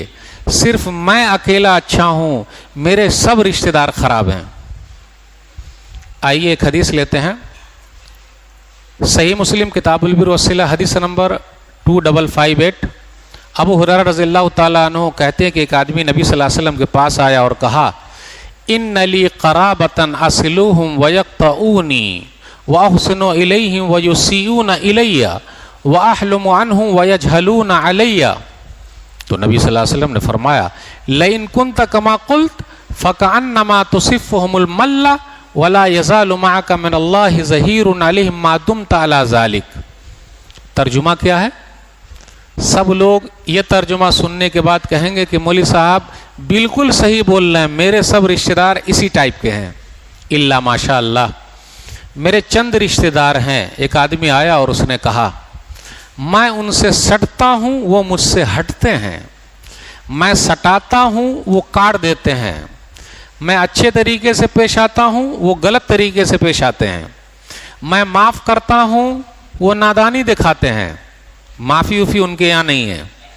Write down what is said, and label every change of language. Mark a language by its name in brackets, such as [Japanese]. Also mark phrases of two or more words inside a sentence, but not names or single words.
[Hindi] सिर्फ मैं अकेला अच्छा हूं, मेरे सब रिश्तेदार खराब हैं। आइए एक हदीस लेते हैं। सही मुस्लिम किताबुल बिर वस्सिला हदीस नंबर 2558। अबू हुरैरा [Arabic] رضي الله تعالى عنه [Hindi] कहते हैं कि एक आदमी नबी [Arabic] صلى الله عليه وسلم [Hindi] के पास आया और कहा, [Arabic] إن لي قرابة أصلهم ويقطعوني وأحسن إليهم ويسيئون إلي وأحلم عنهم ويجهلون علي. [Hindi] तो नबी [Arabic] صلى الله عليه وسلم [Hindi] ने फरमाया, [Arabic] لئن كنت كما قلت فكأنما تسفهم المل ولا يزال معك من الله ظهير عليهم ما دمت على ذلك. [Hindi] तर्जुमा क्या है? सब लोग ये तर्जुमा सुनने के बाद कहेंगे कि मौलवी साहब बिल्कुल सही बोल रहे हैं, मेरे सब रिश्तेदार इसी टाइप के हैं, [Arabic] إلا ما شاء الله, [Hindi] मेरे चंद रिश्तेदार हैं। एक आदमी आया और उसने कहा, मैं उनसे सटता हूं, वो मुझसे हटते हैं, मैं सटाता हूं, वो काट देते हैं, मैं अच्छे तरीके से पेश आता हूं, वो गलत तरीके से पेश आते हैं, मैं माफ़ करता हूं, वो नादानी दिखाते हैं, माफ़ी उफ़ी उनके यहाँ नहीं है।